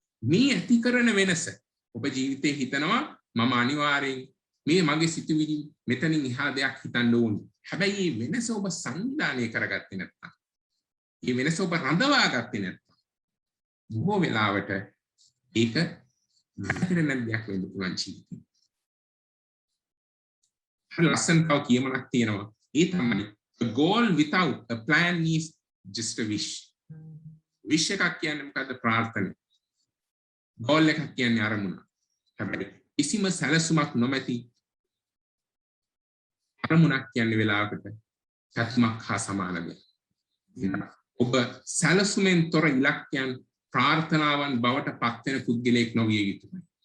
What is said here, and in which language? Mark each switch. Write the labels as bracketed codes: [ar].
[si] මේ ඇති කරන වෙනස ඔබ ජීවිතේ හිතනවා මම අනිවාර්යෙන් මේ මගේ සිතුවිලි මෙතනින් එහා දෙයක් හිතන්න ඕනේ. හැබැයි මේ වෙනස ඔබ සංවිධානය කරගත්තේ නැත්නම්, මේ වෙනස ඔබ රඳවා ගත්තේ නැත්නම් බොහෝ වෙලාවට ඒක නැතිරෙන දෙයක් වෙන්න පුළුවන් ජීවිතේ. ලස්සන තව කියමනක් තියෙනවා. ඒ තමයි [en] a goal without a plan is just a wish. [si] wish එකක් කියන්නේ මොකද්ද? ප්‍රාර්ථනා. goal එකක් කියන්නේ අරමුණ. හැබැයි කිසිම සැලසුමක් නොමැති අරමුණක් කියන්නේ වෙලාවකට සත්‍යමක් හා සමාන දෙයක්. ඔබ සැලසුමෙන් තොර ඉලක්කයන් ප්‍රාර්ථනාවන් බවට පත් වෙන පුද්ගලයෙක් නොවිය යුතුයි.